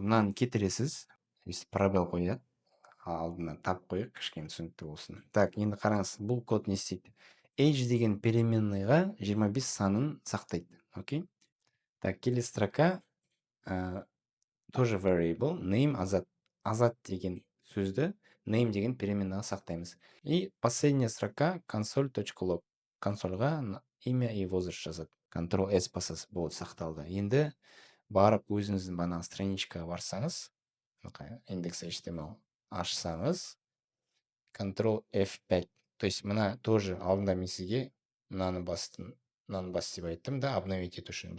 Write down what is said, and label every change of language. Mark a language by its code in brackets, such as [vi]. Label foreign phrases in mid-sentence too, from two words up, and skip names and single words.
[kk] Мынаны кетіресіз, пробел қояды. Алдына тап қойып, кішкене түсінікті болсын. Так, енді қараңыз, бұл код не істейді? Age деген переменныйға 25 санын сақтайды. Окей? Так, келесі строка тоже variable, name азат. Азат деген сөзді name деген переменныйға сақтаймыз. [ru] И последняя строка console.log. Консольға имя и возраст жазады. [kk] Ctrl-S басасыз, болды, сақталды. Енді барып өзіңіздің бағанағы страничкаға барсаңыз, index.html ашсаңыз, Ctrl F5. [ru] То есть [kk] мына тоже алдында мен сізге мынаны бас деп айттым да, обновить ету үшін.